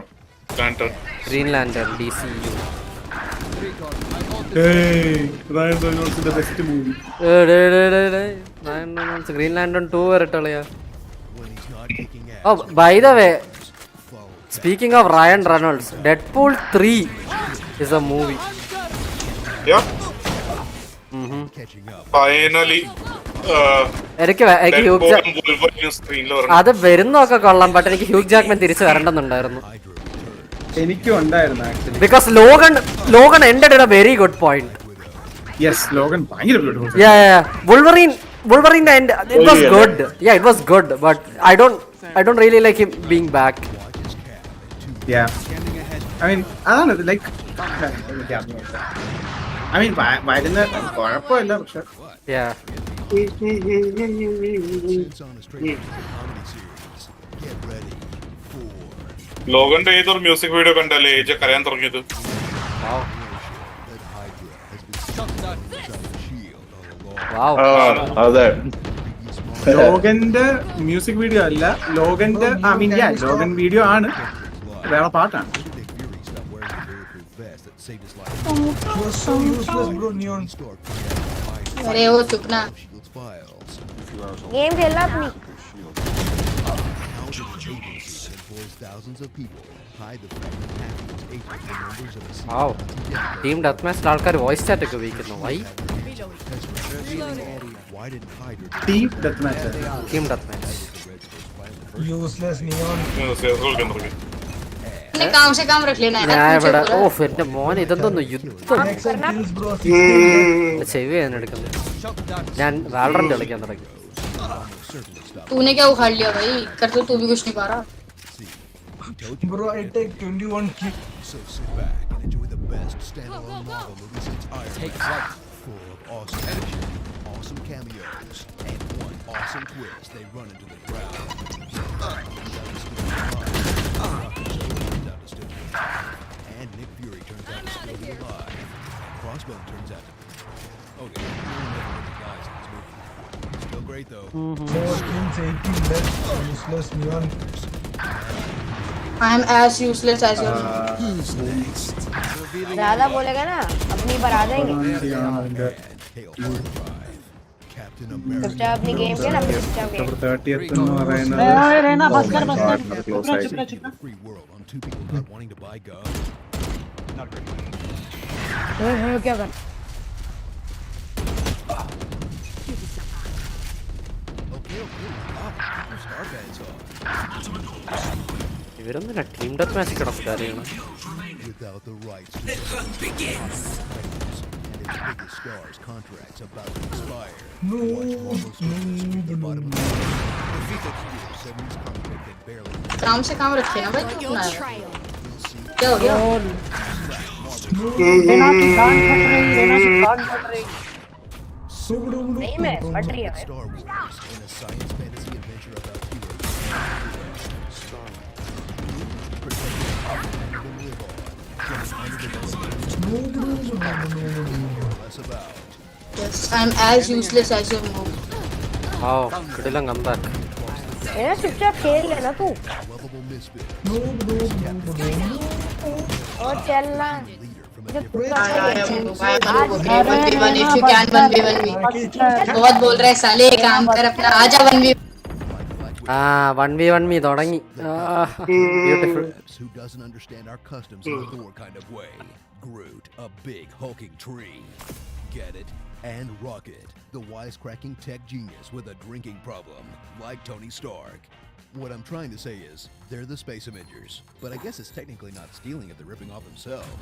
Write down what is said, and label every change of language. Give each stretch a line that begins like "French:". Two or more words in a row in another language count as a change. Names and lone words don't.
Malayalam: ഗ്രീൻ ലാൻഡൻ DCU. ഗ്രീൻ ലാൻഡൻ 2 വരട്ടളിയാ.
English: Oh by the way, speaking of Ryan Reynolds, Deadpool 3 is a movie.
Malayalam: ഫൈനലി എനിക്ക് അത് വരുന്നൊക്കെ കൊള്ളാം, ബട്ട് എനിക്ക് ഹ്യൂഗ് ജാക്ക്മാൻ തിരിച്ചു വരണ്ടെന്നുണ്ടായിരുന്നു. എനിക്കും ഉണ്ടായിരുന്നു ആക്ച്വലി,
English: because Logan ended in a very good point.
Malayalam: യെസ്, ലോഗൻ ഭയങ്കര ബ്യൂട്ടിഫുൾ.
English: Wolverine end, it was good. Yeah, it was good, but I don't really like him being back. Yeah, I mean
Malayalam: അതാണ് ലൈക്ക്,
English: I mean
Malayalam: വരുന്ന കുഴപ്പമില്ല, പക്ഷെ
English: Yeah.
Malayalam: ലോഗന്റെ ഏതൊരു മ്യൂസിക് വീഡിയോ കണ്ടല്ലേ ഏജ് കരയാൻ തുടങ്ങിയത്? അതെ, ലോഗന്റെ മ്യൂസിക് വീഡിയോ അല്ല, ലോഗന്റെ ലോഗൻ വീഡിയോ ആണ്, വേറെ പാട്ടാണ്.
Hindi: अरे वो चुप ना, गेम खेलना अपनी.
Malayalam: ടീം ഡെത്ത് മാച്ചിൽ ആൾക്കാർ വോയിസ് ചാറ്റ് ഒക്കെ ഉപയോഗിക്കുന്നു. വൈ ടീം ഡെത്ത് മാച്ച്
Hindi: काम से काम रख लेना है.
Malayalam: ഞാൻ ഇവിടെ എന്റെ മോൻ ഇതെന്തോന്നു യുദ്ധം ചെവി ഞാൻ എടുക്കുന്നത്. ഞാൻ വാലറന്റ് കളിക്കാൻ തുടങ്ങി.
Hindi: तूने क्या उखाड़ लिया भाई, कर तो तू भी कुछ नहीं पा रहा.
English: Bro, I take 21 kills. So sit back and enjoy the best standalone Marvel movie since Iron Man. Full of awesome action, awesome cameos, and one awesome twist. They run into the ground. And Nick Fury turns out to still be alive. Crossbone turns out to be okay. The guys in this movie. Still great though. More kills, 18 less. Useless Njan. I am as useless as you.
Hindi: ज्यादा बोलेगा ना अपनी पर आ जाएंगे. चुपचाप अपनी गेम के ना, चुपचाप गेम.
Malayalam: 30th എന്ന് പറയുന്നത്
Hindi: क्या कर
Malayalam: ഇവരൊന്നും ടീം ഡെത്ത് മാച്ച് കിടക്കാരെയാണ്.
English: Without the rights to the biggest stars contracts about to expire. No.
Hindi: काम से काम रखे ना भाई, क्यों ना क्या हो गया? लेना की कान फट रही. नहीं मैं फट रही है.
English: Star Wars in a science fantasy adventure about Yes, I am as useless as your mom. Wow, കിടിലം comeback.
Hindi: ये चुपचाप खेल लेना तू. और चलना. बहुत बोल रहे साले, काम कर अपना, आजा 1v.
Malayalam: 1v1 തുടങ്ങി.
English: Beautiful. Who doesn't understand our customs in a Thor kind of way? Groot, a big hulking tree. Get it? And Rocket, the wisecracking tech genius with a drinking problem, like Tony Stark. What I'm trying to say is, they're the Space Avengers, but I guess it's technically not stealing if they're ripping off themselves.